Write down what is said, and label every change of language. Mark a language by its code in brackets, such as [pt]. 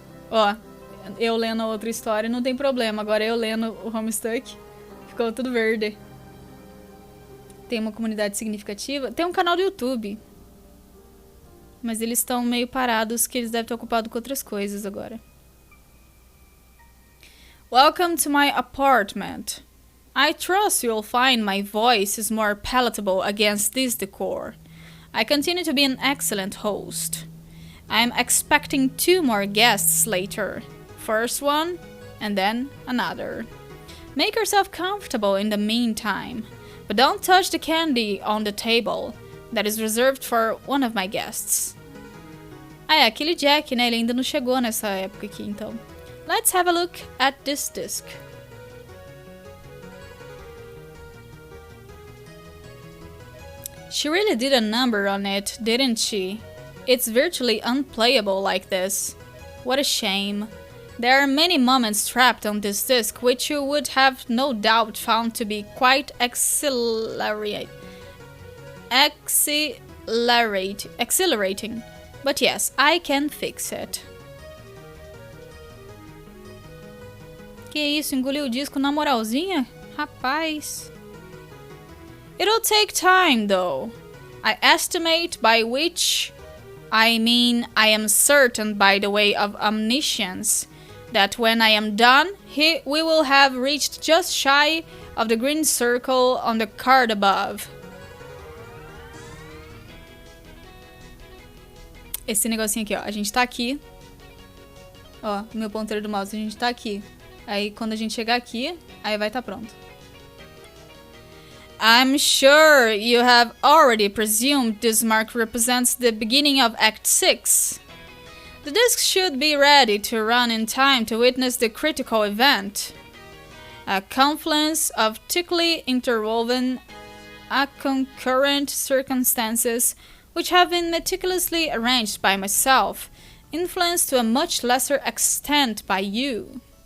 [pt] Ó, eu lendo a outra história não tem problema. Agora eu lendo o Homestuck Ficou tudo verde. Tem uma comunidade significativa. Tem um canal do YouTube. Mas eles estão meio parados, que eles devem estar ocupados com outras coisas agora. [en] Welcome to my apartment. I trust you'll find my voice is more palatable against this decor. I continue to be an excellent host. I'm expecting 2 more guests later. First one, and then another. Make yourself comfortable in the meantime, but don't touch the candy on the table. That is reserved for one of my guests. [pt] Ah, é aquele Jack, né? Ele ainda não chegou nessa época aqui, então. [en] Let's have a look at this disc. She really did a number on it, didn't she? It's virtually unplayable like this. What a shame. There are many moments trapped on this disc which you would have no doubt found to be quite exhilarating. But yes, I can fix it. [pt] Que isso, engoliu o disco na moralzinha? Rapaz. [en] It'll take time, though. I estimate, by which I mean I am certain by the way of omniscience, that when I am done, we will have reached just shy of the green circle on the card above. [pt] Esse negocinho aqui, ó. A gente tá aqui. Ó, meu ponteiro do mouse, a gente tá aqui. Aí, quando a gente chegar aqui, aí vai tá pronto. [en] I'm sure you have already presumed this mark represents the beginning of Act 6. The disc should be ready to run in time to witness the critical event. A confluence of thickly interwoven, concurrent circumstances which have been meticulously arranged by myself, influenced to a much lesser extent by you.